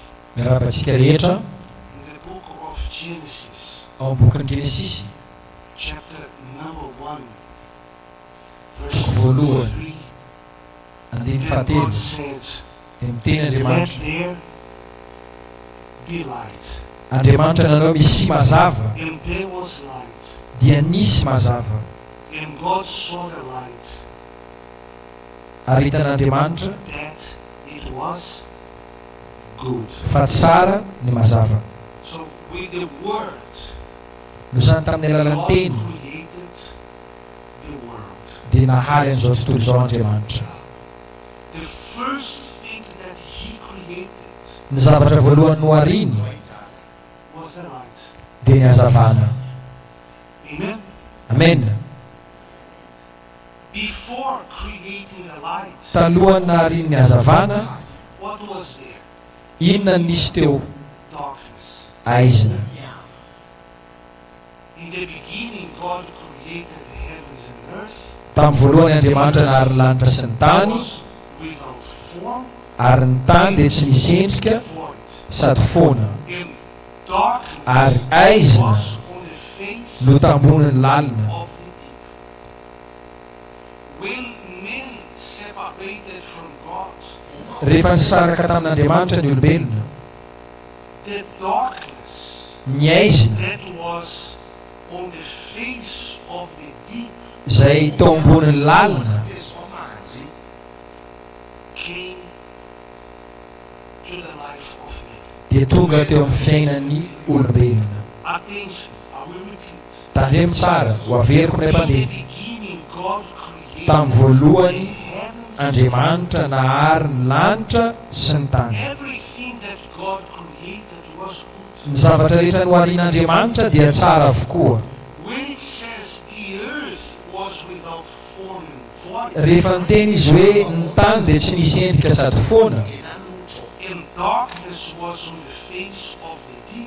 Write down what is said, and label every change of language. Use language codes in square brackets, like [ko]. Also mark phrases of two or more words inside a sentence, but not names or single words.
[mg] Miarabantsika rehetra [en] In the book of Genesis, [mg] ao bokin'ny Genesisy [en] chapter number 1, [mg] Voalohany. [en] verse 3, [mg] andiny [en] then [mg] fahatelo [en] God said, [mg] dia miteny [en] let [mg] Andriamanitra, [en] there be light. [mg] Andriamanitra nanao misy mazava [en] And there was light. [mg] dia nisy mazava, [en] And God saw the light, [mg] ary hitan'Andriamanitra [en] that it was good. [mg] fa tsara ny mazava. [en] So with the word, [mg] No zany tamin'ny alalan'ny [en] God [mg] teny [en] created the world. [mg] dia nahaly an'izao tontolo izao Andriamanitra. [en] The first thing that He created [mg] Ny zavatra voalohany nohariny [en] was the light. [mg] dia ny hazavana. [en] Amen. Amen. Before creating the light, [mg] Talohany nahariny ny hazavana, [en] what was there? [mg] inona nisy teo? [en] Darkness. [mg] Aizina. [en] In the beginning, God created the heavens and earth. [mg] Tamin'ny voalohany Andriamanitra nahary ny lanitra sy ny tany, [en] Was without form, [mg] ary ny tany dia tsy misy endrika [en] void. [mg] sady foana, [en] And darkness [mg] ary aizina [en] was on the face [mg] no tamboniny lalina. [en] of the deep. When men separated from God, [mg] Rehefa nisaraka tamin'Andriamanitra ny olombelona, [en] the darkness [mg] ny aizina [en] that was on the face of the deep [mg] izay tao amboniny lalina [en] came to the life of man. [mg] dia tonga teo amin'ny fiainan'ny olombelona. [en] Attention, I will repeat. [mg] Tandremo tsara ho averiko ny [en] In the [mg] mpandeha. [en] beginning, God created [mg] Tamin'ny voalohany [en] the heavens. [mg] Andriamanitra nahary ny lanitra sy ny tany. [en] Everything that God created was good. [mg] Ny zavatra rehetra noharian'Andriamanitra dia tsara avokoa. [en] When it says the earth was without form and void, [mg] Rehefa miteny izy hoe ny tany dia tsy nisy endrika sady foana, [en] and darkness was on the face of the deep,